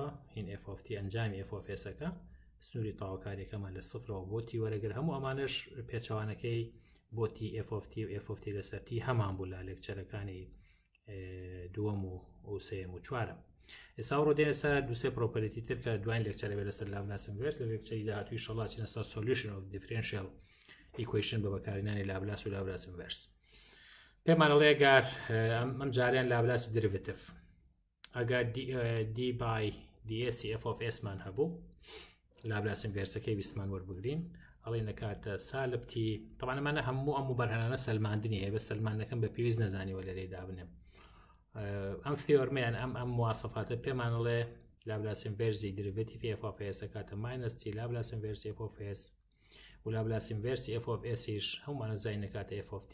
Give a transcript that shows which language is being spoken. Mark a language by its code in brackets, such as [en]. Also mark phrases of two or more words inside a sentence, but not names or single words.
[ckb] هین [en] f of t [ckb] ئەنجامی [en] f of s [ckb] ئەەکە، سنووری تەواوکاریەکەمان لە 0 بۆ t وەرەگەر. هەموو ئەمانش پێچەوانەکەی بۆ [en] t f of t [ckb] و [en] f of t [ckb] لەسەر t هەمان بوو لە لێکچەرەکانی دووەم و سێم و چوارەم. ئێستا ڕۆدێنە سەر دووسێ پرۆپەرتی تر کە دوایین لێکچەرە بێت لەسەر لاپلاس ئینڤێرس. لە لێکچەری داهاتووی ئینشەڵڵا چینە سەر [en] solution of differential equation [ckb] بە بەکارهێنانی لاپلاس و لاپلاس ئینڤێرس. پێمانەڵێ ئەگەر ئەم جاریان لاپلاسی دریڤێتیڤ، ئەگەر [en] d by ds f of s [ckb] مان هەبوو، لاپلاس ئینڤێرسەکەی ویستمان وەربگرین، ئەڵێ نەکاتە سالب t. طبعا ئەمانە هەموو ئەم بەرهەنانە سەلماندنی هەیە، بە سەلمانەکەم بە پێویست نەزانیوە لەرەی دابنێم. ئەم ثیۆرمەیان ئەم مواسەفاتە پێمانەڵێ لاپلاس ئینڤێرسی دریڤێتیڤ [en] f of s [ckb] ئەکاتە [en] minus t [ckb] لاپلاس ئینڤێرسی [en] f of s، [ckb] و لاپلاس ئینڤێرسی [en] f of s [ckb] ش هەمووانە زای نەکاتە [en] f of t.